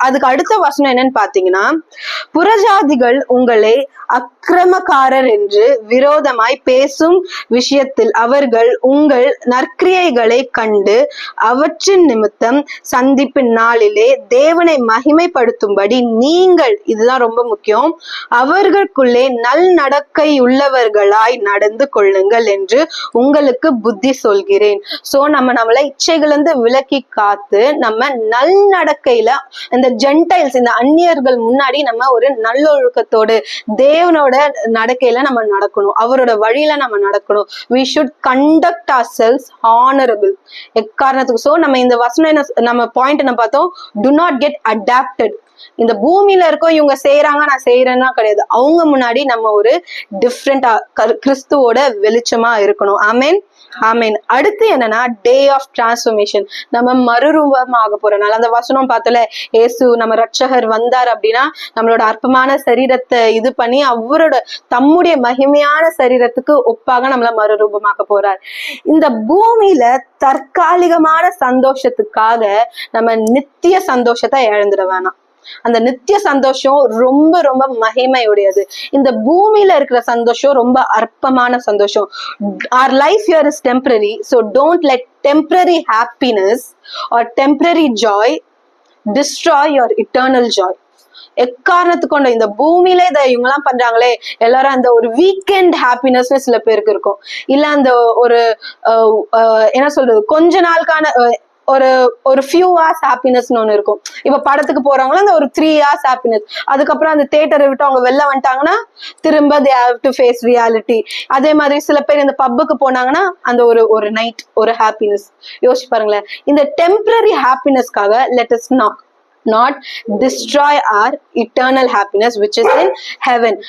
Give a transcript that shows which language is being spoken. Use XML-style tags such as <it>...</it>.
<ta>அதுக்கு அடுத்த வசனம் என்னன்னு பாத்தீங்கன்னா, புறஜாதிகள் உங்களை அக்கிரமக்காரர் என்று விரோதமாய் பேசும் விஷயத்தில் அவர்கள் உங்கள் நற்கிரியைகளை கண்டு அவற்றின் நிமித்தம் சந்திப்பின் நாளிலே தேவனை மகிமைப்படுத்தும்படி நீங்கள், இதுதான் ரொம்ப முக்கியம், அவர்களுக்குள்ளே நல் நடக்கை உள்ளவர்களாய் நடந்து கொள்ளுங்கள் என்று உங்களுக்கு புத்தி சொல்கிறேன். சோ நம்மளை இச்சைகள் இருந்து விலக்கி காத்து நம்ம நல் நடக்கையில இந்த ஜென்டைல்ஸ், இந்த அந்நியர்கள் முன்னாடி நம்ம ஒரு நல்லொழுக்கத்தோடு தேவனோட நடக்கையில நம்ம நடக்கணும், அவரோட வழியில நம்ம நடக்கணும்.</ta> <en>we should conduct ourselves honorable</en> <ta>எக்காரணத்துக்கு. So நம்ம இந்த வசனம் என்ன, நம்ம பாயிண்ட் என்ன பார்த்தோம்?</ta> <en>do not get adapted.</en> <ta>இந்த பூமியில இருக்கோம் இவங்க செய்யறாங்க நான் செய்யறேன்னா கிடையாது, அவங்க முன்னாடி நம்ம ஒரு டிஃப்ரெண்டா கிறிஸ்துவோட வெளிச்சமா இருக்கணும். ஆமேன் ஆமேன். அடுத்து என்னன்னா டே ஆஃப் டிரான்ஸ்ஃபர்மேஷன். நம்ம மறுரூபமாக போறனால அந்த வசனம் பார்த்தல, ஏசு நம்ம ரட்சகர் வந்தார் அப்படின்னா நம்மளோட அற்பமான சரீரத்தை இது பண்ணி அவரோட தம்முடைய மகிமையான சரீரத்துக்கு ஒப்பாக நம்மள மறுரூபமாக்க போறார். இந்த பூமியில தற்காலிகமான சந்தோஷத்துக்காக நம்ம நித்திய சந்தோஷத்தை இழந்துட வேணாம். அந்த நித்திய சந்தோஷம் ரொம்ப ரொம்ப மகிமையுடையது. இந்த பூமியில இருக்கிற சந்தோஷம் ரொம்ப அற்பமான சந்தோஷம்.</ta> <en>our life here is temporary, so don't let temporary happiness or temporary joy destroy your eternal joy.</en> <ta>எக்காரணத்து கொண்டு இந்த பூமியில இதை இவங்க எல்லாம் பண்றாங்களே, எல்லாரும் அந்த ஒரு வீக்கெண்ட் ஹாப்பினஸ் சில பேருக்கு இருக்கும், இல்ல அந்த ஒரு என்ன சொல்றது கொஞ்ச நாளுக்கான ஒரு ஃபியூ ஹார்ஸ் ஹாப்பினஸ்னு ஒண்ணு இருக்கும். இப்ப படத்துக்கு போறவங்களும் அந்த ஒரு 3 hours ஹாப்பினஸ், அதுக்கப்புறம் அந்த தியேட்டரை விட்டு அவங்க வெளில வந்துட்டாங்கன்னா திரும்ப</ta> <en>they have to face reality.</en> <ta>அதே மாதிரி சில பேர் இந்த பப்புக்கு போனாங்கன்னா அந்த ஒரு நைட் ஒரு ஹாப்பினஸ்.</ta> <en>யோசிச்சு பாருங்களேன்,</en> <ta>இந்த temporary ஹாப்பினஸ்க்காக</ta> <en>let us not destroy our eternal happiness which is in heaven.</en>